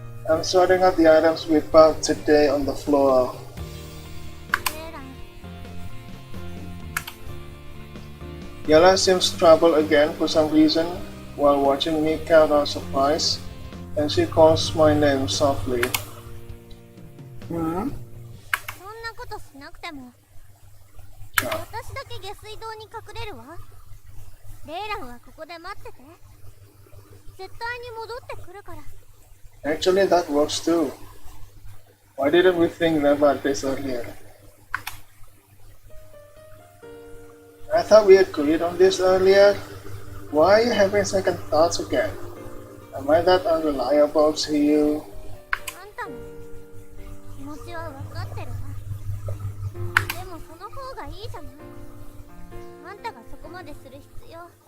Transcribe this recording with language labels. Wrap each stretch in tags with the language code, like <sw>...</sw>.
<en>I'm sorting out the items we bought today on the floor.</en> <ja>レイラン、</ja> <en>Yella seems troubled again for some reason while watching me count our supplies, and she calls my name softly.</en> <ja>そんなことしなくても。私だけ下水道に隠れるわ。レイランはここで待ってて。絶対に戻ってくるから。</ja> <en>Actually, that works too. Why didn't we think about this earlier? I thought we agreed on this earlier. Why are you having second thoughts again? Am I that unreliable to you?</en> <ja>あんたも気持ちは分かってるわ。でもその方がいいじゃない。あんたがそこまでする必要。</ja>